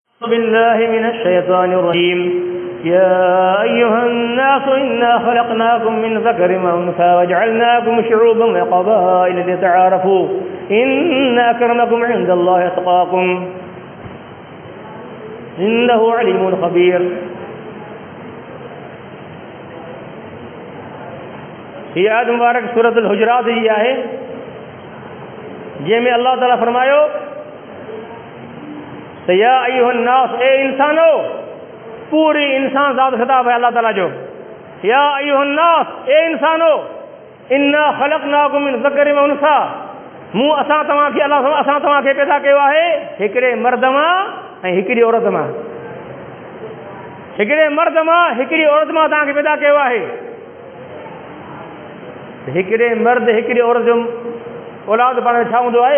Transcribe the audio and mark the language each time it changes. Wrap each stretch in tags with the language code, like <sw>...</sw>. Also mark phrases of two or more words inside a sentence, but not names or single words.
<ar>بالله من الشيطان الرجيم يا أيها الناس إنا خلقناكم من ذكر وأنثى وجعلناكم شعوبا وقبائل لتعارفوا إن أكرمكم عند الله أتقاكم إنه عليم خبير.</ar> <sd>ये आयत मुबारक सूरतुल हुजरात जी आहे, जंहिंमें अल्लाह ताला फरमायो तो</sd> <ar>يا أيها الناس,</ar> <sd>ए इंसानो, पूरी इंसान ज़ात खिताब है अल्लाह ताला जो।</sd> <ar>يا أيها الناس,</ar> <sd>ए इंसानो,</sd> <ar>إنا خلقناكم من ذكر وأنثى,</ar> <sd>मूं असां तव्हांखे असां तव्हांखे पैदा कयो आहे हिकिड़े मर्द मां ऐं हिकिड़ी औरत मां। हिकिड़े मर्द मां हिकिड़ी औरत मां तव्हांखे पैदा कयो आहे। हिकिड़े मर्द हिकिड़ी औरत जो औलाद पाण छा हूंदो आहे?</sd>